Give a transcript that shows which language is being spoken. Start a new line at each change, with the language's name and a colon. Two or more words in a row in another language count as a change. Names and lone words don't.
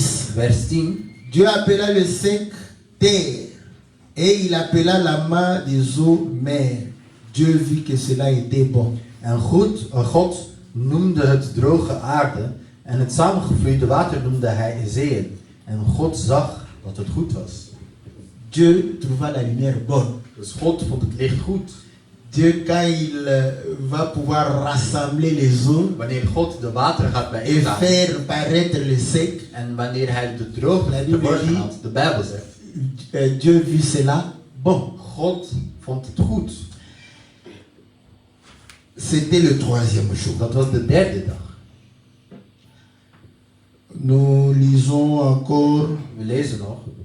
French: Vers 10. Dieu appela le sec terre, et il appela la mare des eaux mer. Dieu vit que cela était bon.
Dutch: En God noemde het droge aarde en het samengevloeide water noemde hij zeeën. En God zag dat het goed was.
French: Dieu trouva la lumière bonne.
Dutch: Dus God vond het licht goed.
French: Dieu, quand il va pouvoir rassembler les eaux
Dutch: Wanneer God de wateren gaat
French: et
Dutch: bijeenlaten
French: faire paraître le sec,
Dutch: en wanneer hij de droogte
French: La Bible
Dutch: tevoorschijn
French: dit-
Dutch: haalt, de Bijbel zegt,
French: Dieu vit cela bon.
Dutch: God vond het goed.
French: C'était le troisième jour.
Dutch: Dat was de derde dag.
French: Nous lisons encore
Dutch: We lezen nog